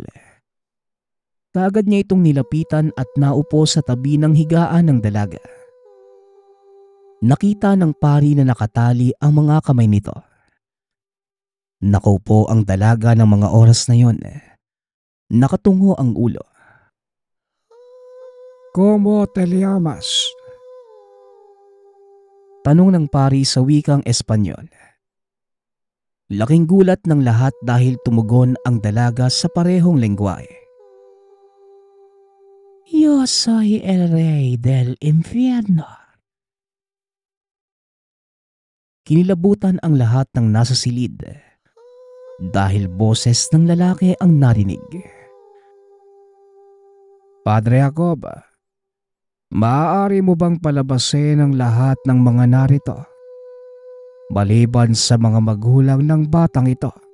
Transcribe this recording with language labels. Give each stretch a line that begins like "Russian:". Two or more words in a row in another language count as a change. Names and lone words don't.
Filipino: Kagad niya itong nilapitan at naupo sa tabi ng higaan ng dalaga. Nakita ng pari na nakatali ang mga kamay nito. Nakaupo ang dalaga ng mga oras na yon. Nakatungo ang ulo.
Spanish: ¿Cómo te llamas?
Filipino: Tanong ng pari sa wikang Espanyol. Laking gulat ng lahat dahil tumugon ang dalaga sa parehong lengguwahe.
Spanish: Yo soy el rey del infierno.
Filipino: Kinilabutan ang lahat ng nasa silid dahil boses ng lalaki ang narinig. Padre Jacob, maaari mo bang palabasin ang lahat ng mga narito, maliban sa mga magulang ng batang ito?